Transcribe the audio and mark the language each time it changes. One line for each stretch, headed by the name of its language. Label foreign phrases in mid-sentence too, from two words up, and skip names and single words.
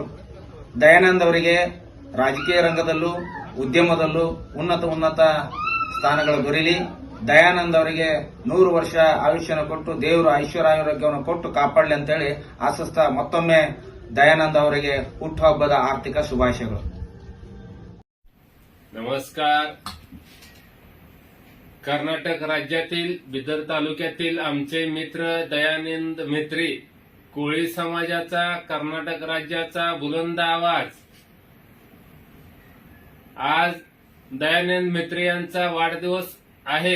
Kannada: ದಯಾನಂದ್ ಅವರಿಗೆ ರಾಜಕೀಯ ರಂಗದಲ್ಲೂ ಉದ್ಯಮದಲ್ಲೂ ಉನ್ನತ ಸ್ಥಾನಗಳು ದೊರೆಯಲಿ. ದಯಾನಂದ್ ಅವರಿಗೆ 100 ವರ್ಷ ಆಯುಷ್ಯನ ಕೊಟ್ಟು ದೇವರು ಐಶ್ವರ್ಯಾರೋಗ್ಯವನ್ನು ಕೊಟ್ಟು ಕಾಪಾಡಲಿ ಅಂತೇಳಿ ಆಶಿಸ್ತಾ ಮತ್ತೊಮ್ಮೆ ದಯಾನಂದ್ ಅವರಿಗೆ ಹುಟ್ಟುಹಬ್ಬದ ಆರ್ಥಿಕ ಶುಭಾಶಯಗಳು.
Marathi: नमस्कार. कर्नाटक राज्यातील बिदर तालुक्यातील आमचे मित्र दयानंद मेत्री, कोळी समाजाचा कर्नाटक राज्याचा बुलंद आवाज. आज दयानंद मेत्रे यांचा वाढदिवस आहे.